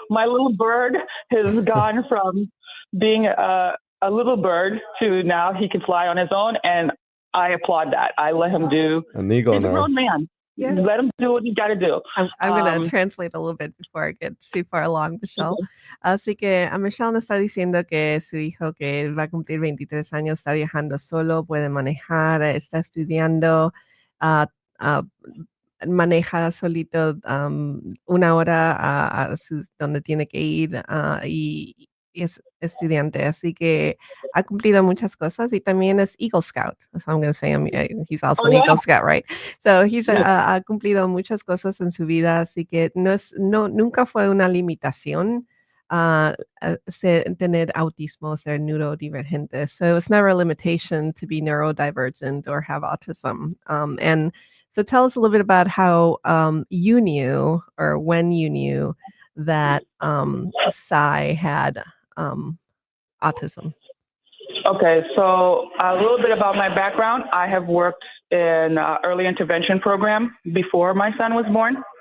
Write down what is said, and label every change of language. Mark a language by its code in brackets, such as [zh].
[en] my little bird has gone from being a little bird to now he can fly on his own, and I applaud that. I let him do. An eagle He's a now. grown man. Yeah. Let him do what he's got to do. I'm going to translate a little bit before I get too far along, Michelle. [es] Así que a Michelle nos está diciendo que su hijo, que va a cumplir 23 años, está viajando solo, puede manejar, está estudiando, maneja solito 1 hora a donde tiene que ir y es estudiante. Así que ha cumplido muchas cosas y también es Eagle Scout. [en] So I'm going to say he's also an Eagle Scout, right? So he's [es] ha cumplido muchas cosas en su vida, así que nunca fue una limitación tener autismo, ser neurodivergente. [en] So it's never a limitation to be neurodivergent or have autism. And so tell us a little bit about how you knew, or when you knew, that Sai had autism. Okay, so a little bit about my background. I have worked in early intervention program before my son was born.